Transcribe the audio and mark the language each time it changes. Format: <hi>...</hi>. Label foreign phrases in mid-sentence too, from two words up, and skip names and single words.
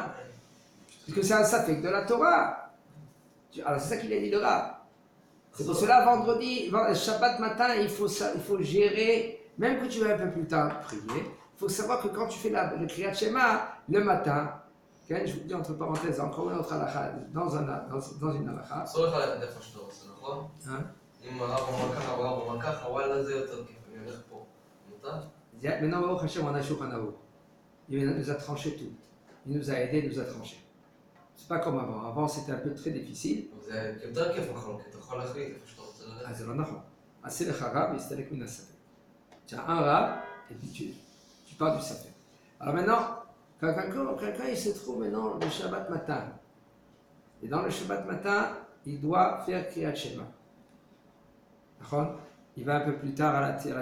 <fr>Parce que c'est un Safek de la Torah. Alors c'est ça qu'il a dit le Rav. C'est pour cela, vendredi, Shabbat matin, il faut gérer. Même que tu vas un peu plus tard prier, il faut savoir que quand tu fais le</fr> <he>קריאת שמע</he> <fr>le matin, okay, je vous dis entre parenthèses, encore une autre halakha, dans une halakha.</fr> <he>אסור לך ללכת איפה שאתה רוצה, נכון? אם הרב אומר ככה והרב אומר ככה, וואלה זה יותר כיף, אני הולך פה. מותר?</he> <fr>Maintenant,</fr> <he>ברוך השם,</he> <fr>on a Shulchan Aruch. Il nous a tranché tout. Il nous a aidé, il nous a tranché. C'est pas comme avant. Avant, c'était un peu très difficile.</fr> <he>זה יותר כיף מחלוקת, אתה יכול להחליט איפה שאתה רוצה ללכת. זה לא נכון. עשה לך רב, יסתלק מן הספק.</he> <fr>Tu as un rab, et puis tu pars du Safek. Alors maintenant, quelqu'un il se trouve maintenant le Shabbat matin. Et dans le Shabbat matin, il doit faire</fr> <he>קריאת שמע.</he> <fr>Il va un peu plus tard à la tefila.</fr>